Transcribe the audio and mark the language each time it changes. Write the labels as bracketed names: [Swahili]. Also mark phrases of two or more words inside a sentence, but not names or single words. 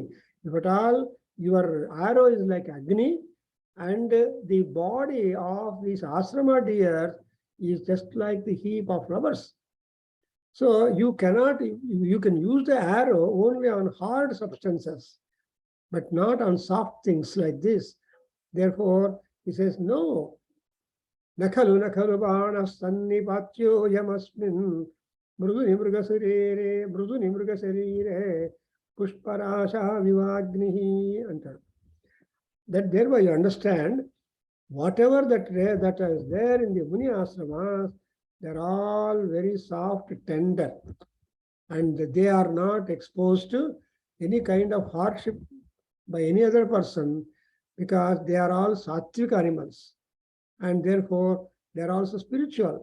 [English] If at all your arrow is like Agni, and the body of these asrama deer is just like the heap of flowers. So you can use the arrow only on hard substances, but not on soft things like this. Therefore, he says, no. [Sanskrit] नकलु बाण सन्निपात्यो यमस्मिन् मृदुनि मृग शरीरे पुष्पराश इवाग्निः. [English] That thereby you understand, whatever that is there in the Muni ashramas, they're all very soft, tender, and they are not exposed to any kind of hardship by any other person, because they are all sattvic animals, and therefore they are also spiritual.